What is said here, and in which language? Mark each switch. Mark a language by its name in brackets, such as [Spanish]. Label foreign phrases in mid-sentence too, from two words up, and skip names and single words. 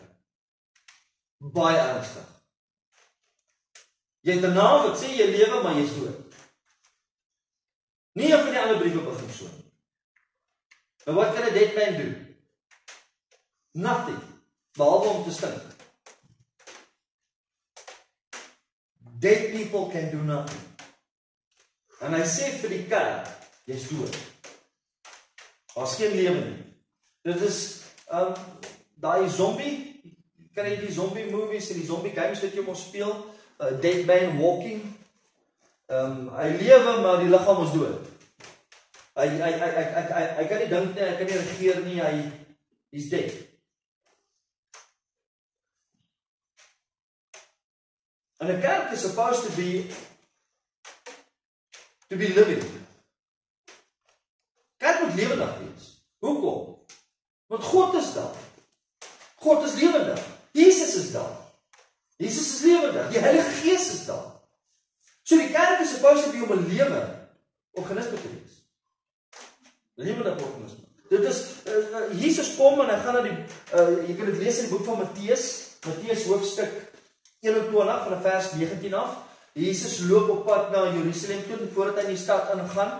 [Afrikaans] Baie ernstig. Jy het 'n naam wat sê jy lewe, maar jy is dood. Nie een van die ander briewe begin so. Nou wat kan 'n [English] dead man [Afrikaans] doen? Nothing. Behalwe om te stink. [English] Dead people can do nothing. [Afrikaans] En hy sê vir die kerk, jy is dood. Daar's geen lewe nie. Dit is daai zombie, kan jy die [English] zombie movies [Afrikaans] en die [English] zombie games [Afrikaans] wat jy mos speel, Dead Man Walking. Hy lewe, maar die liggaam is dood. Hy kan nie dink nie, hy kan nie regeer nie, [English] he's dead. And a kerk is supposed to be living. [Afrikaans] Kerk moet lewendig wees. Hoekom? Want God is daar. God is lewendig. Jesus is daar. Jesus is lewendig. Die Heilige Gees is daar. So die kerk [English] is supposed to be [Afrikaans] om 'n lewe organisme te wees. Lewendige organisme. Dit is Jesus kom en hy gaan na jy kan dit lees in die boek van Matteus hoofstuk 21 van vers 19 af. Jesus loop op pad na Jerusalem toe voordat hy in die stad ingaan.